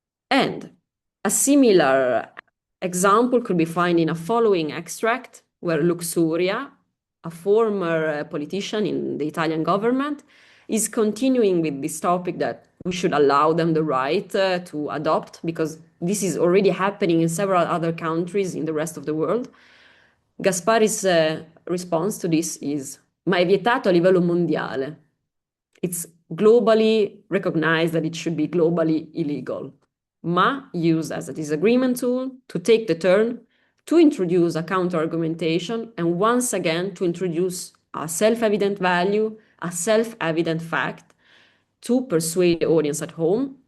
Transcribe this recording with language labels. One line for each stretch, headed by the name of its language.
English: And a similar example could be found in a following extract where Luxuria, a former politician in the Italian government, is continuing with this topic that we should allow them the right to adopt, because this is already happening in several other countries in the rest of the world. Gaspari's response to this is:
Italian: "Ma è vietato a livello mondiale."
English: It's globally recognized that it should be globally illegal. Ma used as a disagreement tool to take the turn, to introduce a counter-argumentation, and once again to introduce a self-evident value, a self-evident fact, to persuade the audience at home.